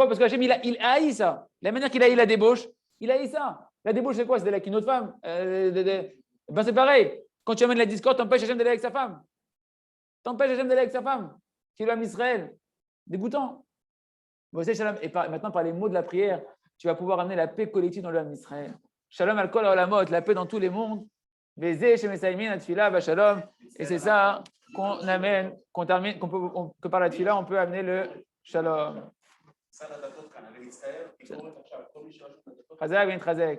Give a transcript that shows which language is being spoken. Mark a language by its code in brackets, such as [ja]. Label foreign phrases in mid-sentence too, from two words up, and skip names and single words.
[fr] Parce que Hachem, il haït ça. La manière qu'il haït la débauche, il haït ça. La débauche, c'est quoi? C'est d'aller avec une autre femme. Ben c'est pareil. Quand tu amènes la discorde, t'empêches Hachem d'aller avec sa femme. T'empêches Hachem d'aller avec sa femme. Qui est l'homme Israël. Dégoûtant. Bon, et maintenant, par les mots de la prière, tu vas pouvoir amener la paix collective dans l'homme Israël. [he] שלום על כל עולמות, [fr] la paix dans tous les mondes. Et c'est ça qu'on amène, qu'on termine, que par la tefila, on peut amener le shalom. [he] חזק בן חזק.